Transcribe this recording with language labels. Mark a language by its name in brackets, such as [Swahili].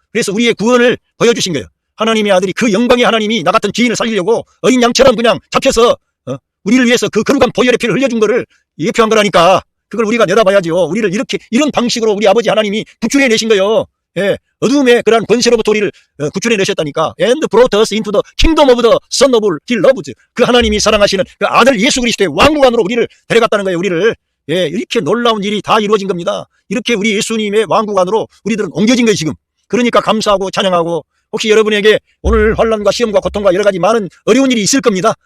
[Korean] 그래서 우리의 구원을 보여주신 거예요. 하나님의 아들이, 그 영광의 하나님이 나 같은 죄인을 살리려고 어린 양처럼 그냥 잡혀서 우리를 위해서 그 거룩한 보혈의 피를 흘려준 거를 예표한 거라니까. 그걸 우리가 내다봐야죠. 우리를 이렇게, 이런 방식으로 우리 아버지 하나님이 구출해 내신 거예요. 예, 어둠의 그러한 권세로부터 우리를 구출해 내셨다니까. [English] And brought us into the kingdom of the Son of He loved. [Korean] 그 하나님이 사랑하시는 그 아들 예수 그리스도의 왕국 안으로 우리를 데려갔다는 거예요. 우리를. 예, 이렇게 놀라운 일이 다 이루어진 겁니다. 이렇게 우리 예수님의 왕국 안으로 우리들은 옮겨진 거예요, 지금. 그러니까 감사하고 찬양하고. 혹시 여러분에게 오늘 환난과 시험과 고통과 여러 가지 많은 어려운 일이 있을 겁니다.